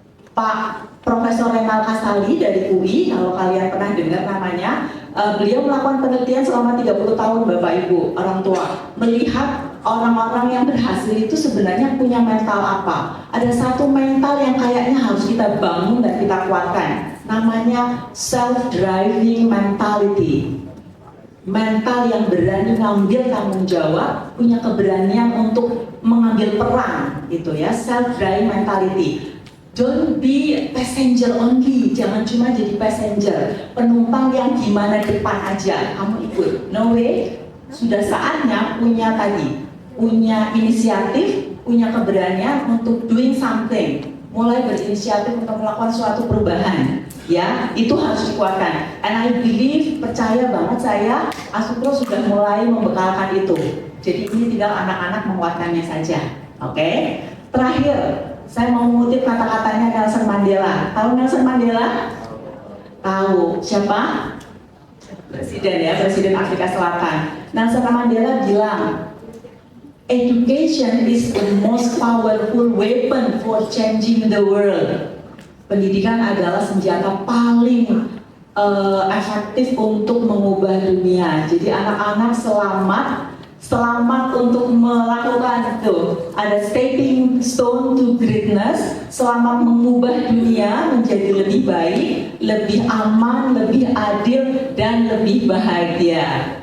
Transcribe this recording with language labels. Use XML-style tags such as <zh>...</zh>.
<id>Pak Profesor Renal Kasali dari UI, kalau kalian pernah dengar namanya, beliau melakukan penelitian selama 30 tahun Bapak Ibu, orang tua, melihat orang-orang yang berhasil itu sebenarnya punya mental apa? Ada satu mental yang kayaknya harus kita bangun dan kita kuatkan. Namanya self-driving mentality. Mental yang berani ngambil tanggung jawab, punya keberanian untuk mengambil peran, gitu ya, self-driving mentality.</id> <en>Don't be passenger only,</en> <id>jangan cuma jadi passenger, penumpang yang gimana depan aja, kamu ikut,</id> <en>no way.</en> <id>Sudah saatnya punya inisiatif, punya keberanian untuk</id> <en>doing something,</en> <id>mulai berinisiatif untuk melakukan suatu perubahan. Ya, itu harus dikuatkan.</id> <en>And I believe,</en> <id>percaya banget saya, Asupro sudah mulai membekalkan itu. Jadi ini tinggal anak-anak menguatkannya saja. Oke. Terakhir, saya mau mengutip kata-katanya Nelson Mandela. Tahu Nelson Mandela? Tahu. Siapa? Presiden ya, Presiden Afrika Selatan.</id> <en>Nelson Mandela bilang, education is the most powerful weapon for changing the world.</en> <id>Pendidikan adalah senjata paling efektif untuk mengubah dunia. Jadi anak-anak selamat untuk melakukan itu. Ada</id> <en>stepping stone to greatness,</en> <id>selamat mengubah dunia menjadi lebih baik, lebih aman, lebih adil, dan lebih bahagia.</id>